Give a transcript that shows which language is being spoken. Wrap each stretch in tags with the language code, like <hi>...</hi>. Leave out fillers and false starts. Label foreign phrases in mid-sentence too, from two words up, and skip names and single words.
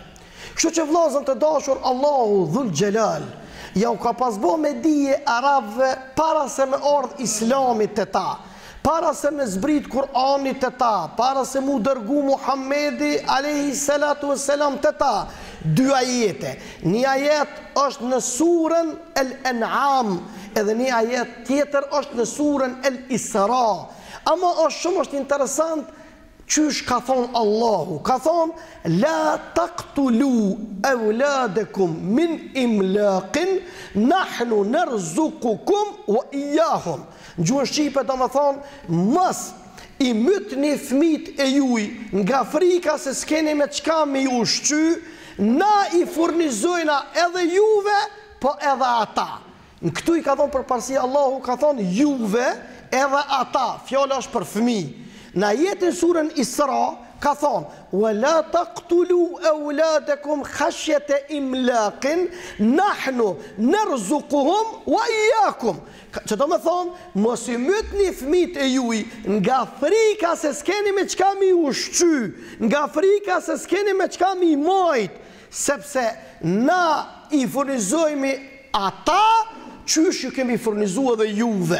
<sq>Kështu që vllazën të dashur, Allahu dhul xhelal ja u ka pasbo me dije arabëve para se me ardh islamit të ta, para se me zbrit Kur'anit të ta, para se mu dërgu Muhammedi</sq> <ar>عليه الصلاة والسلام</ar> <sq>të ta. Dy ajete. Një ajet është në surën El-An'am, edhe një ajet tjetër është në surën El-Isra. Ama është interesant qysh ka thonë Allahu. Ka thonë</sq> <ar>لا تقتلوا أولادكم من إملاق نحن نرزقكم وإياهم.</ar> <sq>Në gjuhën shqipe do të thonë mos i mytni fëmijët e juaj nga frika se s'keni me çka me ju ushqy, na i furnizojna edhe juve, po edhe ata. Në këtu i ka thonë përparësi Allahu, ka thonë juve edhe ata, fjala është për fëmijë. Në ajetin surën Isra ka thonë</sq> <ar>ولا تقتلوا أولادكم خشية إملاق نحن نرزقهم وإياكم.</ar> <sq>Që do me thonë, mos i mytni fëmijët e juaj nga frika se s'keni me çka mi ushqy, nga frika se s'keni me çka mi majt, sepse na i furnizojmë ata qysh ju kemi furnizuar edhe juve.</sq>